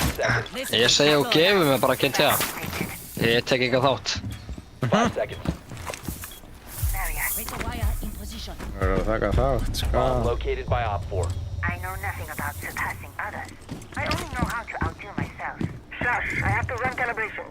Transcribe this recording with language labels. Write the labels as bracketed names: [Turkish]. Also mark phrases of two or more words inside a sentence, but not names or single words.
[Icelandic] Ég segi og gefur mig bara GTA. Ég tek ekki þátt. [English] 5 seconds. Razor wire in position. [Icelandic] Það er að taka þátt, sko. [English] Bomb located by Op 4. I know nothing about surpassing others. I only know how to outdo myself. Shush, I have to run calibrations.